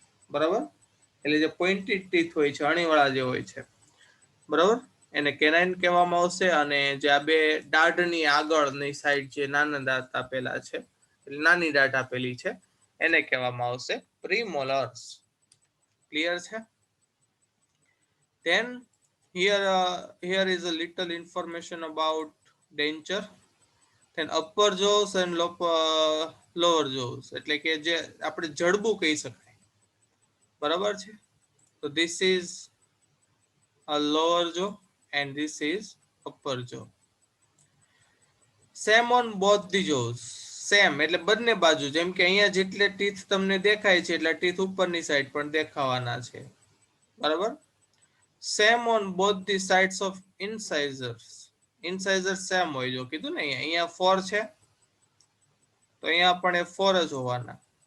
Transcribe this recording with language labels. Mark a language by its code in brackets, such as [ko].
[gu] બરાબર, એટલે જે પોઇન્ટેડ ટીથ હોય છે અણીવાળા જે હોય છે બરાબર, એને કેનાઇન કહેવામાં આવશે. અને જે આ બે દાઢની આગળની સાઈડ જે નાના દાંત આપેલા છે, નાની દાઢ આપેલી છે, એને કહેવામાં આવશે પ્રીમોલર્સ. ક્લિયર છે? [en] Then here is a little information about denture. Then upper jaws and lower jaws, [gu] એટલે કે જે આપણે જડબું કહી શકાય. બરાબર છે, તો [en] this is a lower jaw and this is upper jaw. Same on both the jaws. [gu] Same એટલે બંને બાજુ, જેમ કે અહીંયા જેટલે ટીથ તમને દેખાય છે એટલા ટીથ ઉપરની સાઈડ પણ દેખાવાના છે. [en] બરાબર, same on both the sides of incisors. [gu] ઇન્સાઇઝર same હોય, જો કીધું ને અહીંયા 4 છે તો અહીંયા પણ એ 4 જ હોવાના.